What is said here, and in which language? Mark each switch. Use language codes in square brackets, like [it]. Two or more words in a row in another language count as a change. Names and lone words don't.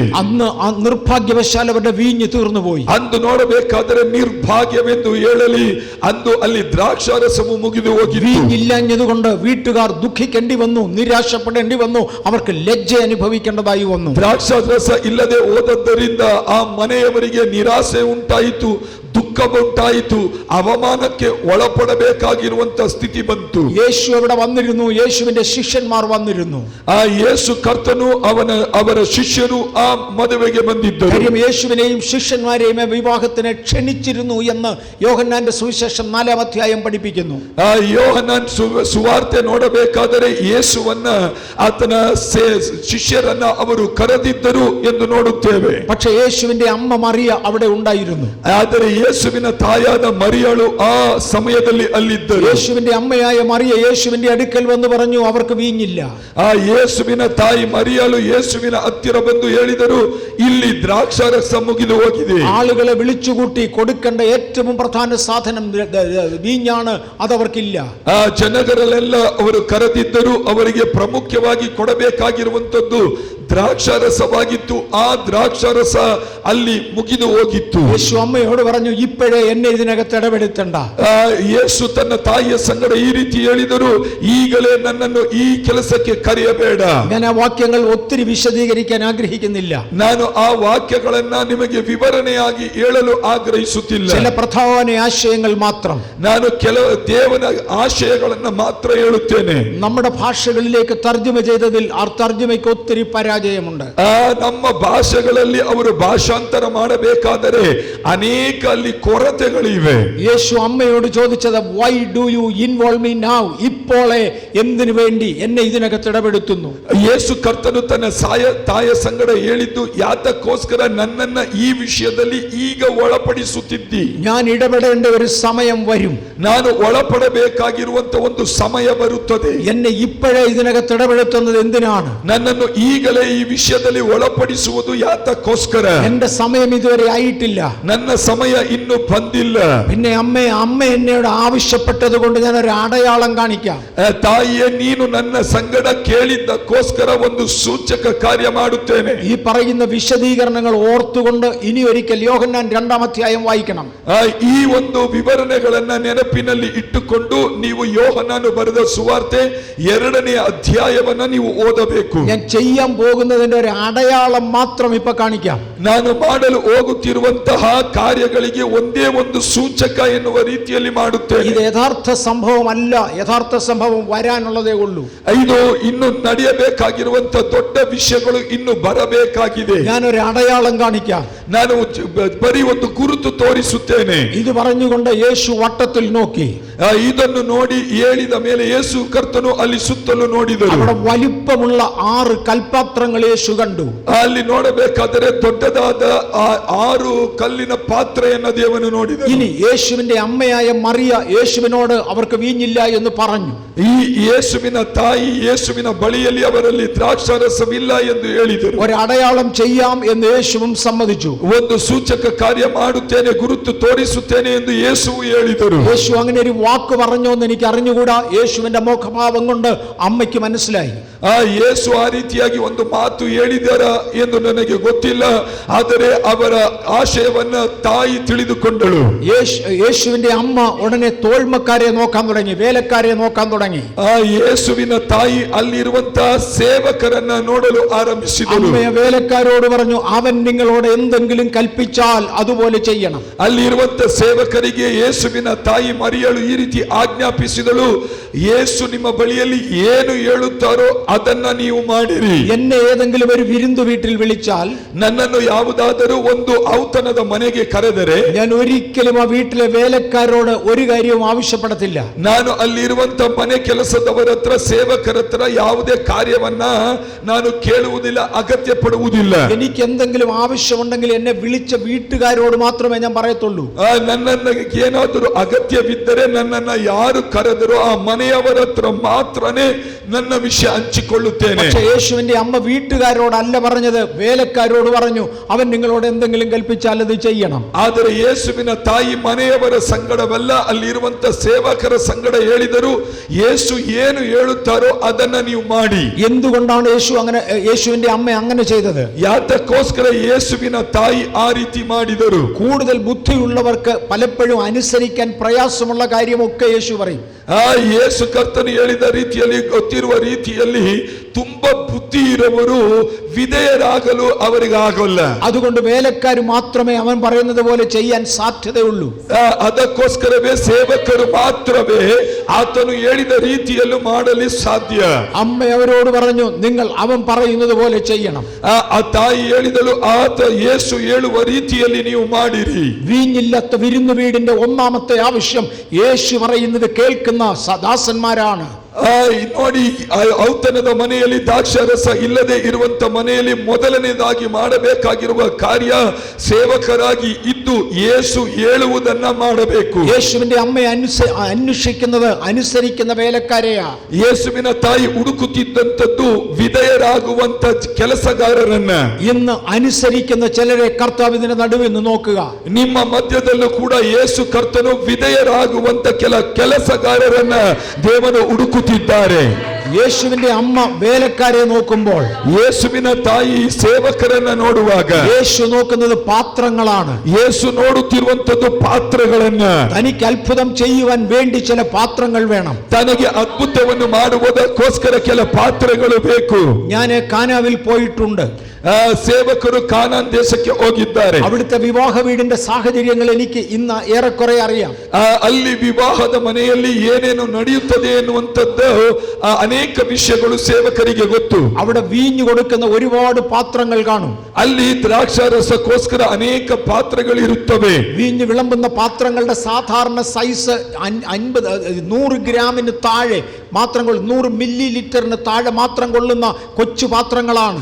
[ml] അന്ന് നിർഭാഗ്യവശാൽ അവരുടെ വീഞ്ഞ് തീർന്നുപോയി. [kn] ಅಂದು ನೋಡಬೇಕಾದರೆ ನಿರ್ಭಾಗ್ಯವೆಂದು ಹೇಳಲಿ ಅಂದು ಅಲ್ಲಿ ದ್ರಾಕ್ಷಾರಸವು ಮುಗಿದು ಹೋಗಿತ್ತು. [ml] വീഞ്ഞില്ലാഞ്ഞതുകൊണ്ട് വീട്ടുകാർ ദുഃഖിക്കേണ്ടി വന്നു, നിരാശപ്പെടേണ്ടി വന്നു, അവർക്ക് ലജ്ജ അനുഭവിക്കേണ്ടതായി വന്നു. [kn] ದ್ರಾಕ್ಷಾರಸ ಇಲ್ಲದೆ ಹೋದದ್ದರಿಂದ ಆ ಮನೆಯವರಿಗೆ ನಿರಾಸೆ ಉಂಟಾಯಿತು, ದುಃಖ ಉಂಟಾಯಿತು, ಅವಮಾನಕ್ಕೆ ಒಳಪಡಬೇಕಾಗಿರುವಂತ ಸ್ಥಿತಿ ಬಂತು. [ml] യേശു അവിടെ വന്നിരുന്നു, യേശുവിന്റെ ശിഷ്യന്മാർ വന്നിരുന്നു. [kn] ಆ ಯೇಸು ಕರ್ತನು ಅವರ ಶಿಷ್ಯರು ಆ ಮದುವೆಗೆ ಬಂದಿದ್ದರು. [ml] കാര്യം യേശുവിനെയും ശിഷ്യന്മാരെയും വിവാഹത്തിന് ക്ഷണിച്ചിരുന്നു എന്ന് യോഹന്നാന്റെ സുവിശേഷം 4-ാം അധ്യായം പഠിപ്പിക്കുന്നു. [kn] ಆ ಯೋಹನನ್ ಸುವಾರ್ತೆ ನೋಡಬೇಕಾದರೆ ಯೇಸುವನ್ನ ಆತನ ಶಿಷ್ಯರನ್ನ ಅವರು ಕರೆದಿದ್ದರು ಎಂದು ನೋಡುತ್ತೇವೆ. [ml] പക്ഷേ യേശുവിന്റെ അമ്മ മറിയ അവിടെ ഉണ്ടായിരുന്നു. [kn] ಆದರೆ ಯೇಸುವಿನ ತಾಯಾದ ಮರಿಯಳು ಆ ಸಮಯದಲ್ಲಿ ಅಲ್ಲಿದ್ದರು. [ml] യേശുവിന്റെ അമ്മയായ മറിയ യേശുവിന്റെ അടുക്കൽ വന്ന് പറഞ്ഞു, അവർക്ക് വീഞ്ഞില്ല. [kn] ಆ ಯೇಸುವಿನ ತಾಯಿ ಮರಿಯಳು ಯೇಸುವಿನ ಹತ್ತಿರ ಬಂದು ಹೇಳಿದರು, ಇಲ್ಲಿ ದ್ರಾಕ್ಷಾರಸ ಮುಗಿದು ಹೋಗಿದೆ. [ml] ആളുകളെ വിളിച്ചുകൂട്ടി കൊടുക്കേണ്ട ഏറ്റവും പ്രധാന സാധനം വീഞ്ഞാണ്, അതവർക്കില്ല. [kn] ಆ ಜನಗಳೆಲ್ಲ ಅವರು ಕರೆದಿದ್ದರು. ಅವರಿಗೆ ಪ್ರಮುಖವಾಗಿ ಕೊಡಬೇಕಾಗಿರುವಂತದ್ದು ദ്രാക്ഷാരസವಾಗಿತ್ತು. ಆ ದ್ರಾಕ್ಷಾರಸ ಅಲ್ಲಿ ಮುಗಿದು ಹೋಗಿತ್ತು. [ml] യേശു അമ്മയോട് പറഞ്ഞു, ഇപ്പോഴേ എന്നെ ഇതിനകത്ത് ഇടപെടുത്തണ്ട. [kn] ಯೇಸು ತನ್ನ ತಾಯಿಯ ಸಂಗಡ ಈ ರೀತಿ ಹೇಳಿದರು, ಈಗಲೇ ನನ್ನನ್ನು ಈ ಕೆಲಸಕ್ಕೆ ಕರೆಯಬೇಡ. [ml] ഞാൻ ആ വാക്യങ്ങൾ ഒത്തിരി വിശദീകരിക്കാൻ ആഗ്രഹിക്കുന്നില്ല. [kn] ನಾನು ಆ ವಾಕ್ಯಗಳನ್ನ ನಿಮಗೆ ವಿವರಣೆಯಾಗಿ ಹೇಳಲು ಆಗ್ರಹಿಸುತ್ತಿಲ್ಲ. [ml] ചില പ്രധാന ആശയങ്ങൾ മാത്രം. [kn] ನಾನು ಕೆಲವು ದೇವನ ಆಶಯಗಳನ್ನ ಮಾತ್ರ ಹೇಳುತ್ತೇನೆ. [ml] നമ്മുടെ ഭാഷകളിലേക്ക് തർജ്ജമ ചെയ്തതിൽ ആ തർജ്ജമയ്ക്ക് ഒത്തിരി പരാജയമുണ്ട്. [kn] ನಮ್ಮ ಭಾಷೆಗಳಲ್ಲಿ ಅವರು ಭಾಷಾಂತರ ಮಾಡಬೇಕಾದರೆ ಅನೇಕ ಅಲ್ಲಿ ಕೊರತೆಗಳಿವೆ. [ml] യേശു അമ്മയോട് ചോദിച്ചത്, [en] Why do you involve me now? [ml] ഇപ്പോളെ എന്തിനു വേണ്ടി എന്നെ ഇതിനകത്ത് ഇടപെടുത്തുന്നു? [kn] ಯೇಸು ಕರ್ತನು ತನ್ನ ತಾಯ ಸಂಗಡ ಹೇಳಿದ್ದು, ಯಾತಕ್ಕೋಸ್ಕರ ನನ್ನನ್ನ ಈ ವಿಷಯದಲ್ಲಿ ಈಗ ಒಳಪಡಿಸುತ್ತಿದ್ದಿ? [ml] ഞാൻ ഇടപെടേണ്ട ഒരു സമയം വരും. [kn] ನಾನು ಒಳಪಡಬೇಕಾಗಿರುವಂತ ಒಂದು ಸಮಯ ಬರುತ್ತದೆ. [ml] എന്നെ ഇപ്പോഴേ ഇതിനകത്ത് ഇടപെടുത്തുന്നത് എന്തിനാണ്? [kn] ನನ್ನನ್ನು ಈಗಲೇ ಈ ವಿಷಯದಲ್ಲಿ ಒಳಪಡಿಸುವುದು ಯಾತಕ್ಕೋಸ್ಕರ? [ml] എന്റെ സമയം ഇതുവരെ ആയിട്ടില്ല. [kn] ನನ್ನ ಸಮಯ ಇನ್ನು ಬಂದಿಲ್ಲ. [ml] പിന്നെ അമ്മ എന്നോട് ആവശ്യപ്പെട്ടത് കൊണ്ട് ഞാൻ ഒരു അടയാളം കാണിക്കാം. [kn] ತಾಯಿಯೇ, ನೀನು ನನ್ನ ಸಂಗಡ ಕೇಳಿದ್ದಕ್ಕೋಸ್ಕರ ಒಂದು ಸೂಚಕ ಕಾರ್ಯ ಮಾಡುತ್ತೇನೆ. [ml] ഈ പറയുന്ന വിശദീകരണങ്ങൾ ഓർത്തുകൊണ്ട് ഇനി ഒരിക്കൽ യോഹന്നാൻ 2-ാം അധ്യായം വായിക്കണം. [kn] ಈ ಒಂದು ವಿವರಣೆಗಳನ್ನ ನೆನಪಿನಲ್ಲಿ ಇಟ್ಟುಕೊಂಡು ನೀವು ಯೋಹನನು ಬರೆದ ಸುವಾರ್ತೆ 2ನೇ ಅಧ್ಯಾಯವನ್ನ ನೀವು ಓದಬೇಕು. [ml] ഞാൻ ചെയ്യാൻ പോകുന്നതിന്റെ ഒരു അടയാളം മാത്രം ഇപ്പൊ കാണിക്കാം. [kn] ನಾನು ಮಾಡಲು ಹೋಗುತ್ತಿರುವಂತಹ ಕಾರ್ಯಗಳಿಗೆ ಒಂದೇ ಒಂದು ಸೂಚಕ ಎನ್ನುವ ರೀತಿಯಲ್ಲಿ ಮಾಡುತ್ತೇನೆ. [ml] ഇത് യഥാർത്ഥ സംഭവമല്ല, യഥാർത്ഥ സംഭവം വരാനുള്ളതേ ഉള്ളൂ. [kn] ಇದು ಇನ್ನು ನಡೆಯಬೇಕಾಗಿರುವಂತ ದೊಡ್ಡ ವಿಷಯಗಳು ಇನ್ನು ಬರಬೇಕಾಗಿದೆ. [ml] ഞാനൊരു അടയാളം കാണിക്കാം. [kn] ನಾನು ಬರೀ ಒಂದು ಗುರುತು ತೋರಿಸುತ್ತೇನೆ. [ml] ഇത് പറഞ്ഞുകൊണ്ട് യേശു വട്ടത്തിൽ നോക്കി. [kn] ಇದನ್ನು ನೋಡಿ ಹೇಳಿದ ಮೇಲೆ ಯೇಸು ಕರ್ತನು ಅಲ್ಲಿ ಸುತ್ತಲೂ ನೋಡಿದರು. [ml] അവിടെ വലിപ്പമുള്ള 6 കൽപാത്രങ്ങൾ യേശു കണ്ടു. [kn] ಅಲ್ಲಿ ನೋಡಬೇಕಾದರೆ ದೊಡ್ಡದಾದ 6 ಕಲ್ಲಿನ ಪಾತ್ರೆಯನ್ನು ದೇವನು ನೋಡಿದನು. [ml] ഇനി യേശുവിന്റെ അമ്മയായ മറിയ യേശുവിനോട് അവർക്ക് വീഞ്ഞില്ല എന്ന് പറഞ്ഞു. [kn] ಈ ಯೇಸುವಿನ ತಾಯಿ ಯೇಸುವಿನ ಬಳಿಯಲ್ಲಿ ಅವರಲ್ಲಿ ದ್ರಾಕ್ಷಾರಸವಿಲ್ಲ ಎಂದು ಹೇಳಿದರು. [ml] ഒരു അടയാളം ചെയ്യാം എന്ന് യേശുവും സമ്മതിച്ചു. [kn] ಒಂದು ಸೂಚಕ ಕಾರ್ಯ ಮಾಡುತ್ತೇನೆ, ಗುರುತು ತೋರಿಸುತ್ತೇನೆ ಎಂದು ಯೇಸುವು ಹೇಳಿದರು. [ml] യേശു അങ്ങനെ ഒരു വാക്ക് പറഞ്ഞോ എന്ന് എനിക്ക് അറിഞ്ഞുകൂടാ. യേശുവിന്റെ മുഖഭാവം കൊണ്ട് അമ്മയ്ക്ക് മനസ്സിലായി. [kn] ಯೇಸು ಆ ರೀತಿಯಾಗಿ ಒಂದು ಮಾತು ಹೇಳಿದಾರ ಎಂದು ನನಗೆ ಗೊತ್ತಿಲ್ಲ. ಆದರೆ ಅವರ ಆಶಯವನ್ನ ತಾಯಿ ತಿಳಿದುಕೊಂಡಳು. [ml] യേശുവിന്റെ അമ്മ ഉടനെ തോഴ്മക്കാരെ നോക്കാൻ തുടങ്ങി, വേലക്കാരെ നോക്കാൻ തുടങ്ങി. [kn] ಯೇಸುವಿನ ತಾಯಿ ಅಲ್ಲಿರುವಂತಹ ಸೇವಕರನ್ನ ನೋಡಲು ಆರಂಭಿಸಿದಳು. [ml] അമ്മയെ വേലക്കാരോട് പറഞ്ഞു, അവൻ നിങ്ങളോട് എന്തെങ്കിലും കൽപ്പിച്ചാൽ അതുപോലെ ചെയ്യണം. [kn] ಅಲ್ಲಿರುವಂತಹ ಸೇವಕರಿಗೆ ಯೇಸುವಿನ ತಾಯಿ ಮರಿಯಳು ಈ ರೀತಿ ಆಜ್ಞಾಪಿಸಿದಳು, ಯೇಸು ನಿಮ್ಮ ಬಳಿಯಲ್ಲಿ ಏನು ಹೇಳುತ್ತಾರೋ ಅದನ್ನ ನೀವು ಮಾಡಿರಿ. [ml] എന്നെ എന്നെ ഏതെങ്കിലും ഒരു വിരുന്നു വീട്ടിൽ വിളിച്ചാൽ, [kn] ನನ್ನನ್ನು ಯಾವುದಾದರೂ ಒಂದು ಔತಣದ ಮನೆಗೆ ಕರೆದರೆ [ml] ഞാൻ ഒരിക്കലും ആ വീട്ടിലെ വേലക്കാരോട് ഒരു കാര്യവും ആവശ്യപ്പെടത്തില്ല. [kn] ನಾನು ಅಲ್ಲಿರುವಂತ ಮನೆ ಕೆಲಸದವರ ಹತ್ರ, ಸೇವಕರ ಹತ್ರ ಯಾವುದೇ ಕಾರ್ಯವನ್ನ ನಾನು ಕೇಳುವುದಿಲ್ಲ, ಅಗತ್ಯ ಪಡುವುದಿಲ್ಲ. [ml] എനിക്ക് എന്തെങ്കിലും ആവശ്യമുണ്ടെങ്കിൽ എന്നെ വിളിച്ച വീട്ടുകാരോട് മാത്രമേ ഞാൻ പറയത്തുള്ളൂ. [kn] ನನ್ನನ್ನು ಏನಾದರೂ ಅಗತ್ಯವಿದ್ದರೆ ನನ್ನನ್ನ ಯಾರು ಕರೆದರೂ ಆ ಮನೆಯವರ ಹತ್ರ ಮಾತ್ರನೇ ನನ್ನ ವಿಷಯ ಹಂಚಿಕೊಳ್ಳುತ್ತೇನೆ. [ml] പക്ഷേ യേശുവിന്റെ അമ്മ വീട്ടുകാരോടല്ല പറഞ്ഞത്, വേലക്കാരോട് പറഞ്ഞു, അവൻ നിങ്ങളോട് എന്തെങ്കിലും കൽപ്പിച്ചാൽ അത് ചെയ്യണം. [kn] ಆದರೆ ಯೇಸುವಿನ ತಾಯಿ ಮನೆಯವರ ಸಂಗಡವಲ್ಲ, ಅಲ್ಲಿರುವಂತ ಸೇವಕರ ಸಂಗಡ ಹೇಳಿದರು, ಯೇಸು ಏನು ಹೇಳುತ್ತಾರೋ ಅದನ್ನ ನೀವು ಮಾಡಿ. [ml] എന്തുകൊണ്ടാണ് യേശുവിന്റെ അമ്മ അങ്ങനെ ചെയ്തത്? [kn] ಯಾತಕ್ಕೋಸ್ಕರ ಯೇಸುವಿನ ತಾಯಿ ಆ ರೀತಿ ಮಾಡಿದರು? [ml] കൂടുതൽ ബുദ്ധിയുള്ളവർക്ക് പലപ്പോഴും അനുസരിക്കാൻ പ്രയാസമുള്ള കാര്യമൊക്കെ യേശു പറയും. [kn] ಯೇಸು ಕರ್ತನು ಹೇಳಿದ ರೀತಿಯಲ್ಲಿ, ಗೊತ್ತಿರುವ ರೀತಿಯಲ್ಲಿ ತುಂಬಾ ಬುದ್ಧಿ ಇರುವವರು ವಿಧೇಯರಾಗಲು ಅವರಿಗಾಗಲ್ಲ. [ml] അതുകൊണ്ട് വേലക്കാർ മാത്രമേ അവൻ പറയുന്നത് പോലെ ചെയ്യാൻ സാധ്യതയുള്ളൂ. [kn] ಅದಕ್ಕೋಸ್ಕರವೇ ಸೇವಕರು ಮಾತ್ರವೇ ಆತನು ಹೇಳಿದ ರೀತಿಯಲ್ಲೂ ಮಾಡಲು ಸಾಧ್ಯ. [ml] അമ്മ അവരോട് പറഞ്ഞു, നിങ്ങൾ അവൻ പറയുന്നത് പോലെ ചെയ്യണം. [kn] ಆ ತಾಯಿ ಹೇಳಿದಳು, ಆತ ಯೇಸು ಹೇಳುವ ರೀತಿಯಲ್ಲಿ ನೀವು ಮಾಡಿರಿ. [ml] വീഞ്ഞില്ലാത്ത വിരുന്നു വീടിന്റെ ഒന്നാമത്തെ ആവശ്യം യേശു പറയുന്നത് കേൾക്കുന്ന ദാസന്മാരാണ്. [kn] ನೋಡಿ, ಔತಣದ ಮನೆಯಲ್ಲಿ ದ್ರಾಕ್ಷಾರಸ ಇಲ್ಲದೆ ಇರುವಂತ ಮನೆಯಲ್ಲಿ ಮೊದಲನೇದಾಗಿ ಮಾಡಬೇಕಾಗಿರುವ ಕಾರ್ಯ ಸೇವಕರಾಗಿ ಇದ್ದು ಯೇಸು ಹೇಳುವುದನ್ನ ಮಾಡಬೇಕು. [ml] യേശുവിന്റെ അമ്മയെ അന്വേഷിക്കുന്നത് അനുസരിക്കുന്ന വേലക്കാരെയാ. [kn] ಯೇಸುವಿನ ತಾಯಿ ಹುಡುಕುತ್ತಿದ್ದಂಥದ್ದು ವಿಧೇಯರಾಗುವಂತ ಕೆಲಸಗಾರರನ್ನ. [ml] ഇന്ന് അനുസരിക്കുന്ന ചിലരെ കർത്താവ് ഇതിന്റെ നടുവിൽ നിന്ന് നോക്കുക. [kn] ನಿಮ್ಮ ಮಧ್ಯದಲ್ಲೂ ಕೂಡ ಯೇಸು ಕರ್ತನು ವಿಧೇಯರಾಗುವಂತ ಕೆಲಸಗಾರರನ್ನ ದೇವನು ಹುಡುಕುತ್ತಿದ್ದಾರೆ. [ml] യേശുവിന്റെ അമ്മ വേലക്കാരെ നോക്കുമ്പോൾ, [kn] ಯೇಸುವಿನ ತಾಯಿ ಸೇವಕರನ್ನ ನೋಡುವಾಗ, [ml] യേശു നോക്കുന്നത് പാത്രങ്ങളാണ്. [kn] ಯೇಸು ನೋಡುತ್ತಿರುವಂತದ್ದು ಪಾತ್ರಗಳನ್ನ. [ml] തനിക്ക് അത്ഭുതം ചെയ്യുവാൻ വേണ്ടി ചില പാത്രങ്ങൾ വേണം. [kn] ತನಗೆ ಅದ್ಭುತವನ್ನು ಮಾಡುವುದಕ್ಕೋಸ್ಕರ ಕೆಲ ಪಾತ್ರಗಳು ಬೇಕು. [ml] ഞാൻ കാനാവിൽ പോയിട്ടുണ്ട്. [kn] ಸೇವಕರು ಕಾನಾನ್ ದೇಶಕ್ಕೆ ಹೋಗಿದ್ದಾರೆ. [ml] അവിടുത്തെ വിവാഹ വീടിന്റെ സാഹചര്യങ്ങൾ എനിക്ക് ഇന്ന് ഏറെക്കുറെ അറിയാം. [kn] ಅಲ್ಲಿ ವಿವಾಹದ ಮನೆಯಲ್ಲಿ ಏನೇನು ನಡೆಯುತ್ತದೆ ಎನ್ನುವಂಥದ್ದು ಅನೇಕ ವಿಷಯಗಳು ಸೇವಕರಿಗೆ ಗೊತ್ತು. [ml] അവിടെ വീഞ്ഞു കൊടുക്കുന്ന ഒരുപാട് പാത്രങ്ങൾ കാണും. [kn] ಅಲ್ಲಿ ദ്രാಕ್ಷಾರಸಕ್ಕೋಸ್ಕರ ಅನೇಕ ಪಾತ್ರಗಳು ಇರುತ್ತವೆ. [ml] വീഞ്ഞു വിളമ്പുന്ന പാത്രങ്ങളുടെ സാധാരണ സൈസ് 100 ഗ്രാമിന് താഴെ മാത്രം 100 മില്ലി ലിറ്ററിന് താഴെ മാത്രം കൊള്ളുന്ന കൊച്ചു പാത്രങ്ങളാണ്.